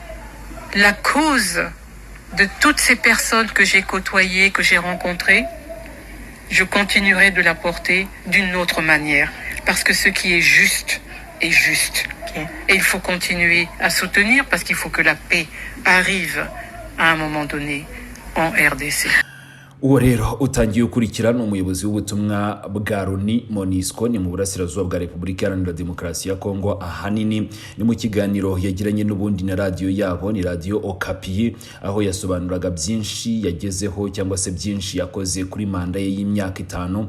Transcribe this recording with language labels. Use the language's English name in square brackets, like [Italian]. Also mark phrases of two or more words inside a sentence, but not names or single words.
[French] La cause de toutes ces personnes que j'ai côtoyées, que j'ai rencontrées, je continuerai de la porter d'une autre manière. Parce que ce qui est juste est juste. Okay. Et il faut continuer à soutenir, parce qu'il faut que la paix arrive à un moment donné en RDC. [Kinyarwanda] uwo rero utangiye ukurikira ni umuyobozi w'ubutumwa bwa Loni MONUSCO ni mu burasirazuba bwa Repubulika Iharanira Demokarasi ya Kongo. Ahanini ni mu kiganiro yagiranye n'ubundi na radio yabo, ni radio Okapi, aho yasobanuraga byinshi yagezeho cyangwa se byinshi yakoze kuri manda ye y'imyaka 5.